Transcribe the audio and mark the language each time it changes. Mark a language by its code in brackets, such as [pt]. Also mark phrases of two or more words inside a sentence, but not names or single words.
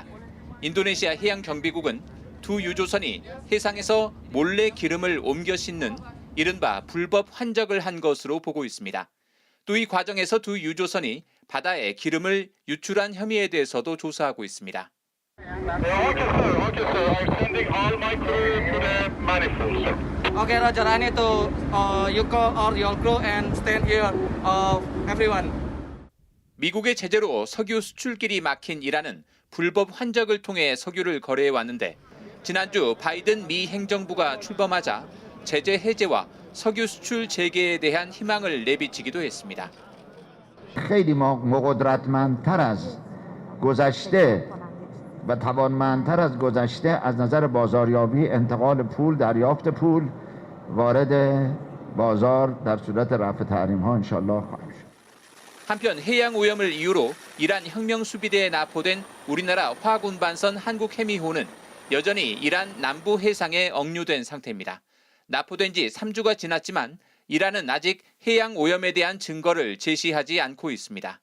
[ko] 인도네시아 해양경비국은 두 유조선이 해상에서 몰래 기름을 옮겨 싣는 이른바 불법 환적을 한 것으로 보고 있습니다. 또 이 과정에서 두 유조선이 바다에 기름을 유출한 혐의에 대해서도 조사하고 있습니다. [en] Okay, Roger. I need to you call all your crew and stand here, everyone. [ko] 미국의 제재로 석유 수출길이 막힌 이란은 불법 환적을 통해 석유를 거래해 왔는데 지난주 바이든 미 행정부가 출범하자 제재 해제와 석유 수출 재개에 대한 희망을 내비치기도 했습니다. [fa] خیلی ما قدرتمندتر از گذشته و توانمندتر از گذشته از نظر بازاریابی انتقال پول دریافت پول وارد بازار در صورت رفع تحریم ها [ar] ان شاء الله [fa] خواهیم شد. [ko] 한편 해양 오염을 이유로 이란 혁명 수비대에 납포된 우리나라 화군반선 한국해미호는 여전히 이란 남부 해상에 억류된 상태입니다. 납포된 지 3주가 지났지만 이란은 아직 해양 오염에 대한 증거를 제시하지 않고 있습니다.